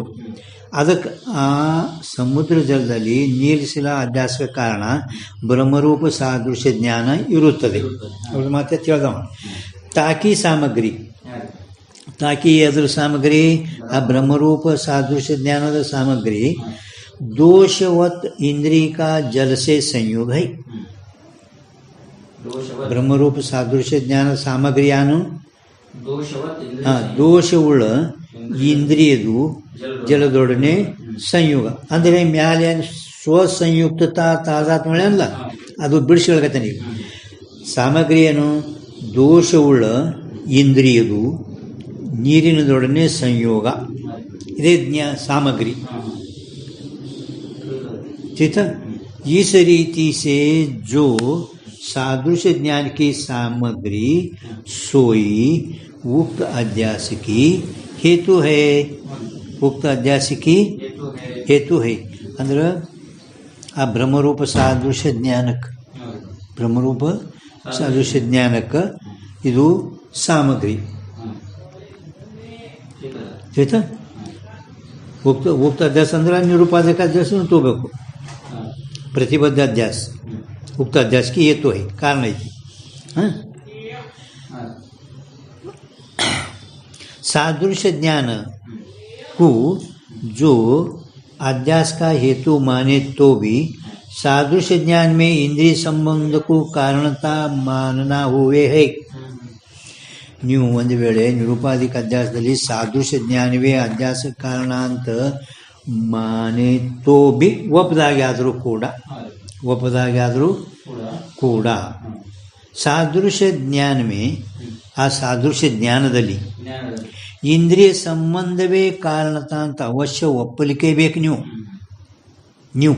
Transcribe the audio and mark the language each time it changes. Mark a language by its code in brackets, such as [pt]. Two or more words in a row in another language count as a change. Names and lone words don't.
[kn] ಅದಕ್ಕೆ ಆ ಸಮುದ್ರ ಜಲದಲ್ಲಿ ನೀಲಶಿಲಾ ಅಧ್ಯಾಸಕ ಕಾರಣ ಬ್ರಹ್ಮರೂಪ ಸಾದೃಶ್ಯ ಜ್ಞಾನ ಇರುತ್ತದೆ. ಅವ್ರ ಮಾತೆ ಹೇಳ್ದವ. ತಾಕಿ ಸಾಮಗ್ರಿ, ತಾಕಿ ಅದ್ರ ಸಾಮಗ್ರಿ ಆ ಬ್ರಹ್ಮರೂಪ ಸಾದೃಶ್ಯ ಜ್ಞಾನದ ಸಾಮಗ್ರಿ [hi] दोषवत इंद्रिय का जल से संयोग है. [kn] ಬ್ರಹ್ಮರೂಪ ಸಾದೃಶ್ಯ ಜ್ಞಾನ ಸಾಮಗ್ರಿಯಾನು ದೋಷವುಳ್ಳ ಇಂದ್ರಿಯದು ಜಲದೊಡನೆ ಸಂಯೋಗ ಅಂದರೆ ಮ್ಯಾಲೆ ಸ್ವಸಂಯುಕ್ತ ತಾದಾತ್ಮ ಅಲ್ಲ, ಅದು ಬಿಡಿಸ್ಕೊಳ್ಕತ್ತಾನೆ. ಈಗ ಸಾಮಗ್ರಿಯನ್ನು ದೋಷವುಳ್ಳ ಇಂದ್ರಿಯದು ನೀರಿನದೊಡನೆ ಸಂಯೋಗ, ಇದೇ ಸಾಮಗ್ರಿ. [hi] ठीक है. इस रीति से जो सादृश्य ज्ञान की सामग्री सोई उक्त अध्यास की हेतु है. उक्त अध्यास की हेतु है [kn] ಅಂದ್ರೆ ಆ ಬ್ರಹ್ಮರೂಪ ಸಾದೃಶ್ಯ ಜ್ಞಾನಕ್ಕೆ, ಬ್ರಹ್ಮರೂಪ ಸಾದೃಶ್ಯ ಜ್ಞಾನಕ್ಕೆ ಇದು ಸಾಮಗ್ರಿ. ಆಯ್ತಾ? ಉಕ್ತ ಅಧ್ಯಾಸ ಅಂದ್ರೆ ನಿರುಪಾಧಿಕ ಅಧ್ಯಾಸ ತಗೋಬೇಕು. [hi] प्रतिबद्ध अध्यास उक्त अध्यास की ये तो है कारण है. हाँ, सादृश्य ज्ञान को जो अध्यास का हेतु माने तो भी सादृश्य ज्ञान में इंद्रिय संबंध को कारणता मानना हुए है. [kn] ನೀವು ಒಂದು ವೇಳೆ ನಿರುಪಾಧಿಕ ಅಧ್ಯಾಸದಲ್ಲಿ ಸಾದೃಶ್ಯ ಜ್ಞಾನವೇ ಅಧ್ಯಾಸ ಕಾರಣ ಅಂತ [hi] माने तो भी [kn] ಒಪ್ಪದಾಗಾದರೂ ಕೂಡ ಸಾದೃಶ್ಯ ಜ್ಞಾನವೇ ಆ ಸಾದೃಶ್ಯ ಜ್ಞಾನದಲ್ಲಿ ಇಂದ್ರಿಯ ಸಂಬಂಧವೇ ಕಾರಣತ ಅಂತ ಅವಶ್ಯ ಒಪ್ಪಲಿಕ್ಕೆ ಬೇಕು.